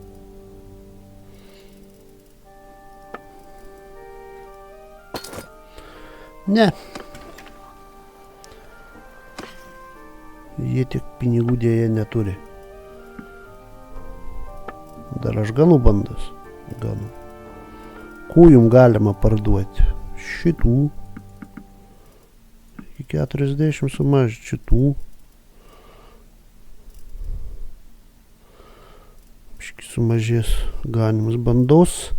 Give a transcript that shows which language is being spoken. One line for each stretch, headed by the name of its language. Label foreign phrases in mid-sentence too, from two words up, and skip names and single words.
Lithuanian: Ne. Jie tiek pinigų dėja neturi. Dar aš ganu bandas. Ganu. Ko jum galima parduoti? Šitų. Iki 40 sumažinti šitų. Sumažės ganimas bandos.